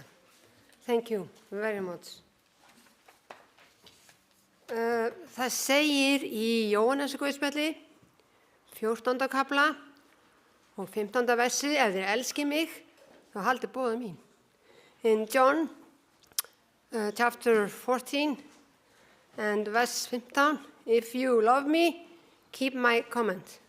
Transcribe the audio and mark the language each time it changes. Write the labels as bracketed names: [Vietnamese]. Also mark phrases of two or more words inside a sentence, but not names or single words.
[English] Thank you very much. [Icelandic] Það segir í Jóhannesarguðspjalli, 14. kafla og 15. versi, ef þið elski mig, þá haldið boða mín. [English] In John chapter 14 and verse 15, if you love me, keep my command.